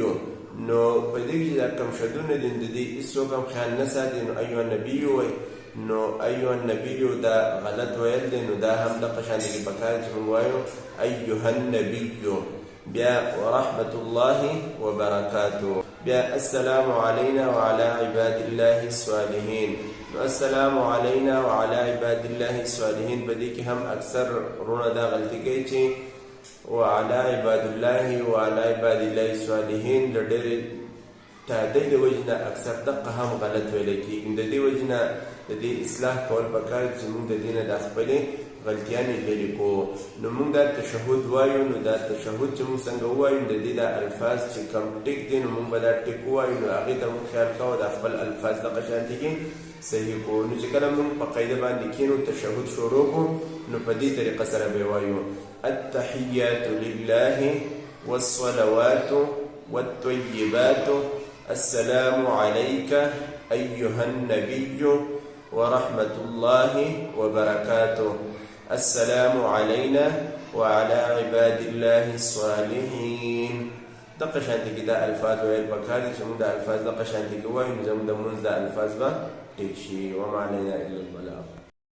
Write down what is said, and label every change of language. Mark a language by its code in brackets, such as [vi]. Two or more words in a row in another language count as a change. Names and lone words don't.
[ps] نو په دې کې دا کوم شدونه دي د دې هېڅوک هم خیال نه ساتي. نو [ar] ایها النبی [ps] وایي، نو [ar] ایها النبی [ps] دا غلط ویل دی. نو دا هم دغه شانتې کې پکار چې موږ وایو [ar] ایها النبی. بیا ورحمة الله وبرکاته. بیا السلام علینا وعلى عباد الله الصالحین. [ps] نو [ar] السلام علینا وعلى عباد الله الصالحین [ps] په دې کې هم اکثر وروڼه دا غلطي کوي چې [ar] وعلى عباد الله وعلى عباد الله الصالحین. [ps] د ډېرې تعدۍ د وجې نه اکثر دقه هم غلط ویلی کېږي. د دې وجې نه د دې اصلاح کول پکار چې موږ د دې نه دا خپلې غلطیانې لرې کړو. نو موږ دا تشهد وایو. نو دا تشهد چې موږ څنګه ووایو د دې دا الفاظ چې کوم ټیک دي نو موږ به دا ټیک ووایو. نو هغې ته موږ خیال کوو دا خپل الفاظ دغه شانتې کې صحیح کړو. نو چې کله موږ په قاعده باندې کښېنو تشهد شروع کړو نو په دې طریقه سره به وایو [ar] التحیات لله والصلوات والطیبات السلام علیک ایها النبی ورحمة الله وبركاته. السلام علينا وعلى عباد الله الصالحين. [ps] دغه شانتې کې دا الفاظ ویل پکار دي چې موږ دا الفاظ دغه شانتې کې ووایو نو زموږ د لمونځ دا الفاظ به ټیک شي. [ar] وما علینا الا البلاغ.